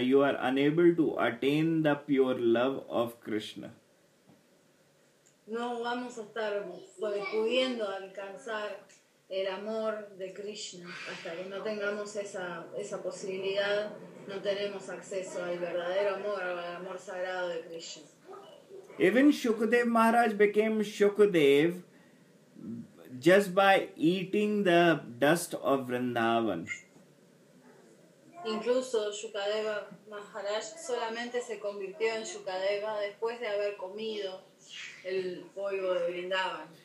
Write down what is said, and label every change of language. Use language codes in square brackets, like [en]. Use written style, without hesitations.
[en] You are unable to attain the pure love of Krishna. [es] No vamos a estar pudiendo alcanzar el amor de Krishna hasta que no tengamos esa posibilidad. No tenemos acceso al verdadero amor, al amor sagrado de Krishna. [en] Even Shukadev Maharaj became Shukadev just by eating the dust of Vrindavan. [es] Incluso Shukadeva Maharaj solamente se convirtió en Shukadeva después de haber comido el polvo de Vrindavan.